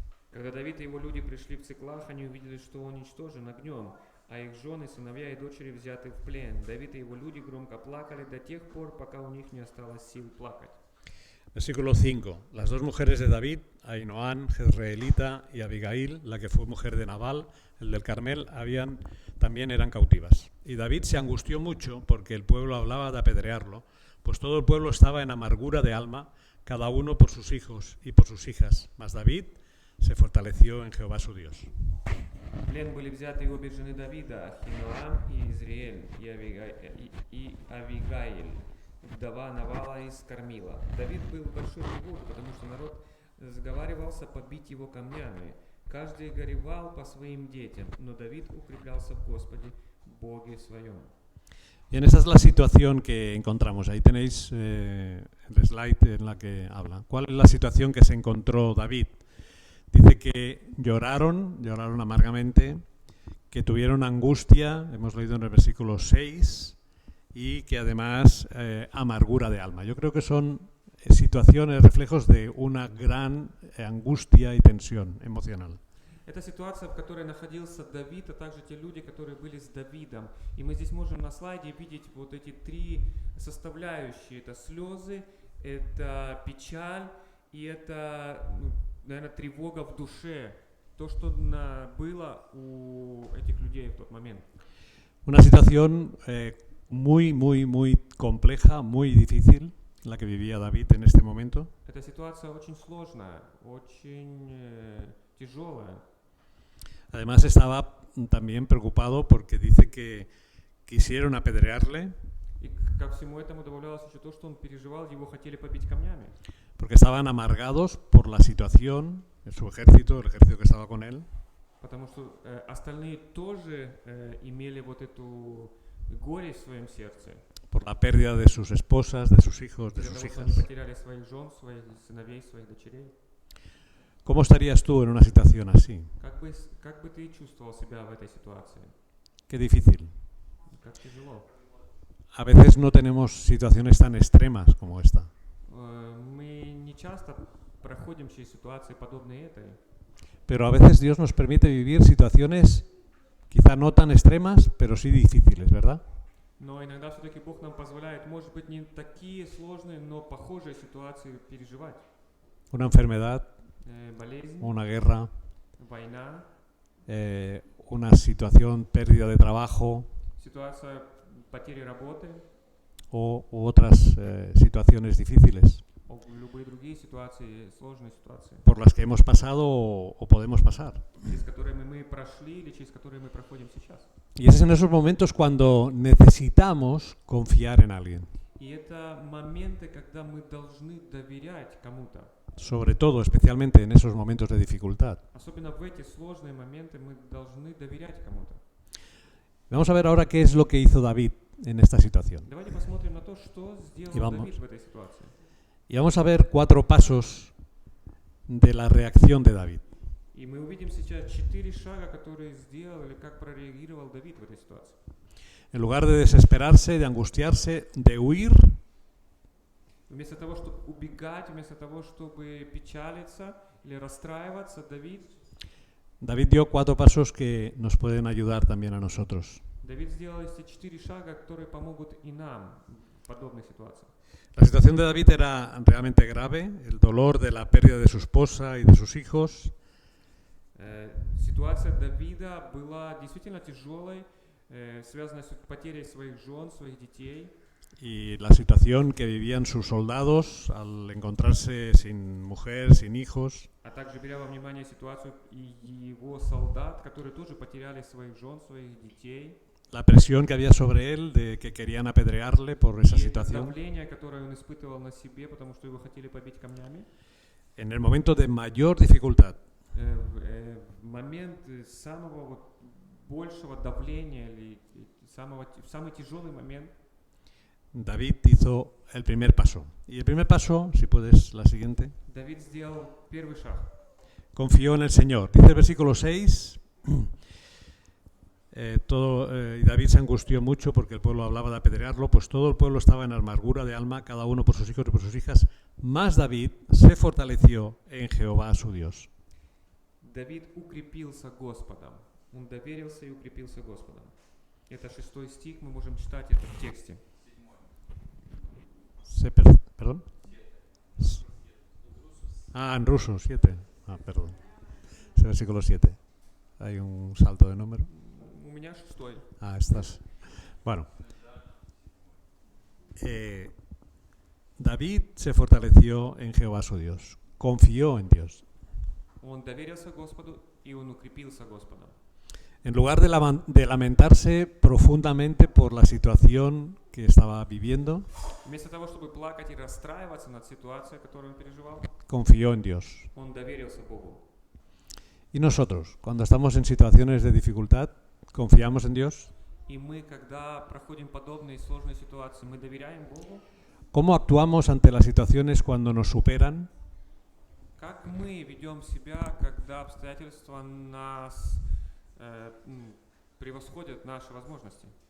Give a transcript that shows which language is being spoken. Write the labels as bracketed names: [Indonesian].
[Russian] Когда Давид и его люди пришли в Циклах, они увидели, что он уничтожен огнем, а их жены, сыновья и дочери взяты в плен. Давид и его люди громко плакали до тех пор, пока у них не осталось сил плакать. [Spanish] Versículo 5. Las dos mujeres de David, Ahinoam, Jezreelita y Abigail, la que fue mujer de Nabal, el del Carmel, también eran cautivas. Y David se angustió mucho porque el pueblo hablaba de apedrearlo, pues todo el pueblo estaba en amargura de alma, cada uno por sus hijos y por sus hijas. Mas David se fortaleció en Jehová su Dios. [Russian] В плен были взяты обе жены Давида, Ахиноам и Изриэль, и Авигаиль, вдова Навала из Кармила. Давид был в большой тревоге, потому что народ сговаривался побить его камнями. Каждый горевал по своим детям, но Давид укреплялся в Господе, Боге своем. [Spanish] Bien, esta es la situación que encontramos. Ahí tenéis el slide en la que habla. ¿Cuál es la situación que se encontró David? Dice que lloraron amargamente, que tuvieron angustia, hemos leído en el versículo 6, y que además amargura de alma. Yo creo que son situaciones, reflejos de una gran angustia y tensión emocional. [Russian] Это ситуация, в которой находился Давид, а также те люди, которые были с Давидом. И мы здесь можем на слайде видеть вот эти три составляющие. Это слезы, это печаль и это, наверное, тревога в душе. То, что было у этих людей в тот момент. [Spanish] Una situación muy compleja, muy difícil, la que vivía David en este momento. [Russian] Эта ситуация очень сложная, очень тяжелая. [Spanish] Además estaba también preocupado porque dice que quisieron apedrearle. [Russian] И ко всему этому добавлялось еще то, что он переживал, его хотели побить камнями. [Spanish] Porque estaban amargados por la situación, su ejército, el ejército que estaba con él. [Russian] Потому что остальные тоже имели вот эту горе в своем сердце. [Spanish] por la pérdida de sus esposas, de sus hijos, de [Russian] из-за [Spanish] sus [Russian] того, что они [Spanish] hijas. [Russian] потеряли своих жен, своих сыновей, своих дочерей. [Spanish] ¿Cómo estarías tú en una situación así? [Russian] Как бы ты чувствовал себя в этой ситуации? [Spanish] Qué difícil. [Russian] Как тяжело. [Spanish] A veces no tenemos situaciones tan extremas como esta, [Russian] Мы не часто проходим через ситуации, подобные этой. [Spanish] pero a veces Dios nos permite vivir situaciones quizá no tan extremas, pero sí difíciles, ¿verdad? [Russian] Но иногда все-таки Бог нам позволяет, может быть, не такие сложные, но похожие ситуации переживать. [Spanish] Una enfermedad, [Russian] Болезнь, [Spanish] una guerra, [Russian] война, [Spanish] una situación, pérdida de trabajo [Russian] ситуация потери работы, [Spanish] u otras situaciones difíciles [Russian] любые другие ситуации, сложные ситуации, [Spanish] por las que hemos pasado o podemos pasar. [Russian] через которые мы прошли или через которые мы проходим сейчас. [Spanish] Y es en esos momentos cuando necesitamos confiar en alguien. [Russian] И это моменты, когда мы должны доверять кому-то. [Spanish] Sobre todo, especialmente en esos momentos de dificultad. [Russian] Особенно в эти сложные моменты мы должны доверять кому-то. [Spanish] Vamos a ver ahora qué es lo que hizo David en esta situación. [Russian] Давайте посмотрим на то, что сделал Давид в этой ситуации. [Spanish] Y vamos a ver 4 pasos de la reacción de David. [Russian] И мы увидим сейчас 4 шага, которые сделал или как прореагировал Давид в этой ситуации. [Spanish] En lugar de desesperarse, de angustiarse, de huir, [Russian] Вместо того, чтобы убегать, вместо того, чтобы печалиться или расстраиваться, [Spanish] David dio 4 pasos que nos pueden ayudar también a nosotros. [Russian] Давид сделал эти 4 шага, которые помогут и нам в подобной ситуации. [Spanish] La situación de David era realmente grave, el dolor de la pérdida de su esposa y de sus hijos. [Russian] Ситуация Давида была действительно тяжелой, связанная с потерей своих жен, своих детей. [Spanish] Y la situación que vivían sus soldados al encontrarse sin mujer, sin hijos. [Russian] А также беря во внимание ситуацию и его солдат, которые тоже потеряли своих жен, своих детей. [Spanish] La presión que había sobre él de que querían apedrearle por esa situación. [Russian] Давление, которое он испытывал на себе, потому что его хотели побить камнями. [Spanish] En el momento de mayor dificultad. [Russian] В момент самого большего давления или самый тяжелый момент. [Spanish] David hizo el primer paso. Y el primer paso, si puedes, la siguiente. [Russian] Давид сделал первый шаг. [Spanish] Confió en el Señor. Dice el versículo 6. Y David se angustió mucho porque el pueblo hablaba de apedrearlo, pues todo el pueblo estaba en amargura de alma, cada uno por sus hijos y por sus hijas. Mas David se fortaleció en Jehová su Dios. [Russian] Давид укрепился Господом. Он доверился и укрепился Господом. Это 6 стих, мы можем читать это в тексте. [Spanish] ¿Perdón? En ruso, 7. Perdón. Es el versículo 7. Hay un salto de número. [Russian] У меня 6. [Spanish] Estás. Bueno. David se fortaleció en Jehová su Dios. Confió en Dios. [Russian] Он доверился Господу, и он укрепился Господом. [Spanish] En lugar de lamentarse profundamente por la situación que estaba viviendo, [Russian] Вместо того, чтобы плакать и расстраиваться над ситуацией, которую он переживал, [Spanish] confió en Dios. [Russian] он доверился Богу. [Spanish] ¿Y nosotros, cuando estamos en situaciones de dificultad, confiamos en Dios? [Russian] И мы, когда проходим подобные сложные ситуации, мы доверяем Богу? [Spanish] ¿Cómo actuamos ante las situaciones cuando nos superan? [Russian] Как мы ведем себя, когда обстоятельства нас превосходят наши возможности?